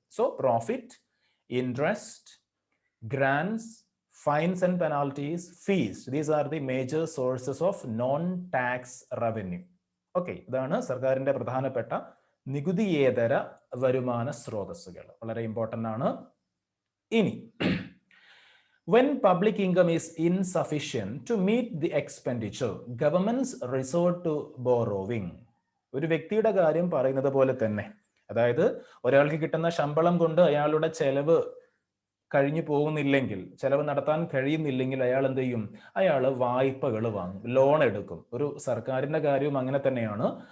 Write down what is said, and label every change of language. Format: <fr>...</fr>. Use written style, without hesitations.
<en>So profit, interest, grants, fines and penalties, fees, these are the major sources of non tax revenue.</en> <ml>Okay, ഇതാണ് സർക്കാരിന്റെ പ്രധാനപ്പെട്ട നികുതിയേതര വരുമാന സ്രോതസ്സുകൾ. വളരെ ഇമ്പോർട്ടന്റ് ആണ്.</ml> <en>ഇനി when public income is insufficient to meet the expenditure, governments resort to borrowing.</en> <ml>ഒരു വ്യക്തിയുടെ കാര്യം പറയുന്നത് പോലെ തന്നെ, അതായത് ഒരാൾക്ക് കിട്ടുന്ന ശമ്പളം കൊണ്ട് അയാളുടെ ചെലവ് കഴിഞ്ഞു പോകുന്നില്ലെങ്കിൽ, ചെലവ് നടത്താൻ കഴിയുന്നില്ലെങ്കിൽ അയാൾ എന്ത് ചെയ്യും? അയാൾ വായ്പകൾ വാങ്ങും, ലോൺ എടുക്കും. ഒരു സർക്കാരിന്റെ കാര്യവും അങ്ങനെ തന്നെയാണ്.</ml>